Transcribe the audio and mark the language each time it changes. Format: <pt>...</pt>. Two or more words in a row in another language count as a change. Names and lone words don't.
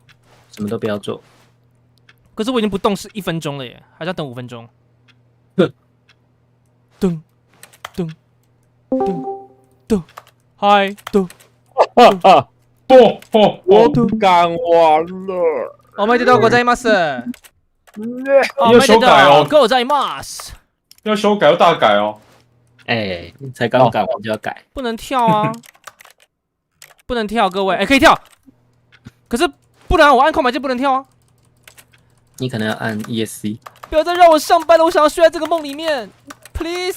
<zh>什么都不要做。可是我已经不动是1分钟了耶，还是要等5分钟？噔噔噔，嗨噔，我干完了。</zh> <ja>おめでとうございます。</ja> <zh>要修改哦，</zh> <ja>ございます。</ja> <zh>要修改要大改哦。哎，才刚改完就要改，不能跳啊，不能跳，各位，哎，可以跳，可是不然我按空白键不能跳啊。你可能要按 ESC。不要再让我上班了，我想要睡在这个梦里面 ，please。</zh>